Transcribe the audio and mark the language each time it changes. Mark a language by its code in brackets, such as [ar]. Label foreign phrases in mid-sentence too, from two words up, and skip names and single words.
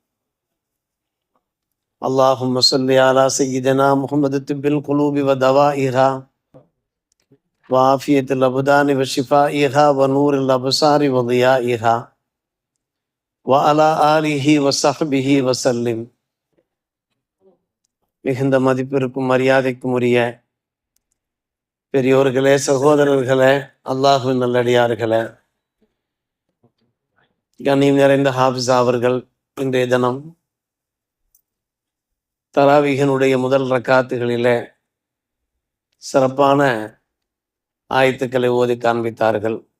[ar] اللهم صل على سيدنا محمد طب القلوب ودوائها وعافية الأبدان وشفائها ونور الأبصار وضيائها وعلى آله وصحبه وسلم. [ta] மிகுந்த மதிப்பிற்கும் மரியாதைக்கும் உரிய பெரியோர்களே, சகோதரர்களே, அல்லாஹ்வின் நல்லடியார்களே, கண்ணியம் நிறைந்த ஹாஃபிஸா அவர்கள் இன்றைய தினம் தராவீஹினுடைய முதல் ரக்காத்துகளிலே சிறப்பான ஆயத்துக்களை ஓதி காண்பித்தார்கள்.